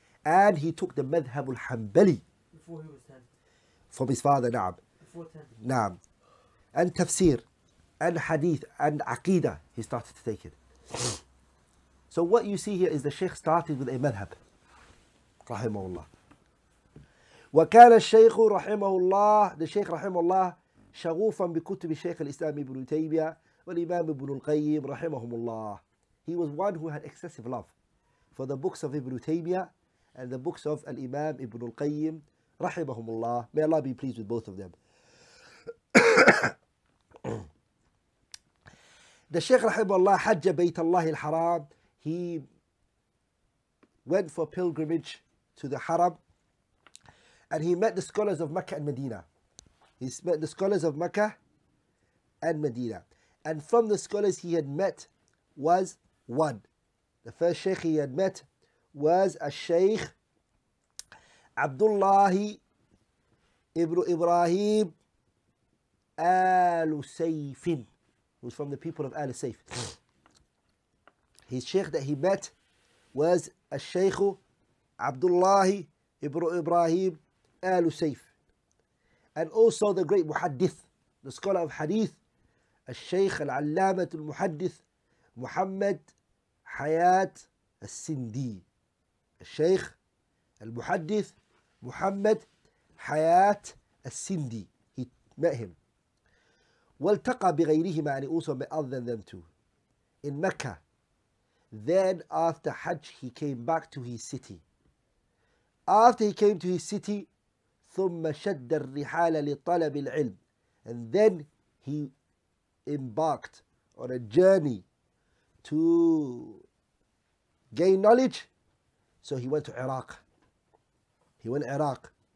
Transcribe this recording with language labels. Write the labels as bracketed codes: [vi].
[en] And he took the madhab al-Hanbali. Before he was 10. From his father, na'am. Before 10. Na'am. And tafsir, and hadith, and aqidah, he started to take it. So what you see here is the Shaykh started with a madhab. Rahimahullah. [ar] وكان الشيخ رحمه الله, [en] the Shaykh [ar] رحمه الله شغوفا بكتب الشيخ الإسلام ابن تيمية والإمام ابن القيم رحمهم الله. [en] He was one who had excessive love for the books of Ibn Taymiyyah and the books of Al-Imam Ibn al-Qayyim [ar] رحمهم الله. [en] May Allah be pleased with both of them. The Shaykh [ar] rahimahullah حج بيت الله الحرام. [en] He went for pilgrimage to the Haram, and he met the scholars of Mecca and Medina. He met the scholars of Mecca and Medina. And from the scholars he had met was one. The first Shaykh he had met was a Shaykh Abdullah ibn Ibrahim al-Sayfin, who's from the people of al-Sayf. His Shaykh that he met was a Shaykh Abdullah ibn Ibrahim al-Sayf. And also the great Muhaddith, the scholar of Hadith, [ar] الشيخ العلامة المحدث محمد حياة السندي. الشيخ المحدث محمد حياة السندي. [en] He met him. [ar] والتقى بغيرهما, [en] and he also met other than them too. In Mecca. Then after Hajj he came back to his city. After he came to his city, [ar] ثم شد الرحال لطلب العلم, [en] and then he embarked on a journey to gain knowledge. So he went to Iraq. He went to Iraq.